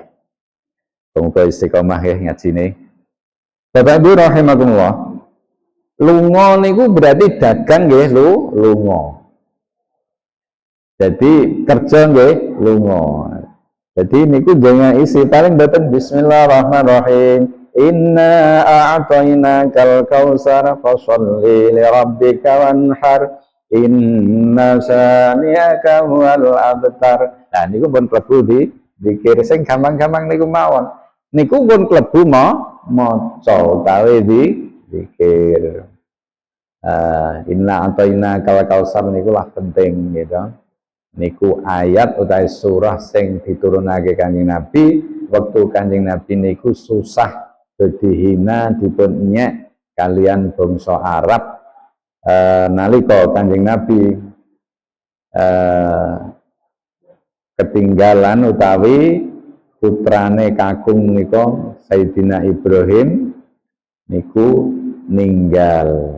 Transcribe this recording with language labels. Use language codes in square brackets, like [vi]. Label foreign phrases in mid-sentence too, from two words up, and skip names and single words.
[jv] Muga istiqomah nggih ngajine. Bapak Ibu rahimakumullah. Lunga niku berarti dagang nggih lunga. Jadi kerja nggih lunga. Jadi niku jangan isi paling boten bismillahirrahmanirrahim. [ar] إنا أعطيناك الكوثر فصل لربك وانحر. إن شانئك هو الأبتر. [jv] Nah niku pun klebu di zikir sing gampang-gampang niku mawon. Niku pun klebu maca utawi di zikir. [ar] إنا أعطيناك الكوثر [jv] niku lah penting gitu. Niku ayat utawi surah sing diturunake Kanjeng Nabi waktu Kanjeng Nabi niku susah dadi hina dipun nyek kalian bangsa Arab nalika Kanjeng Nabi ketinggalan utawi putrane kakung nika Sayyidina Ibrahim niku ninggal.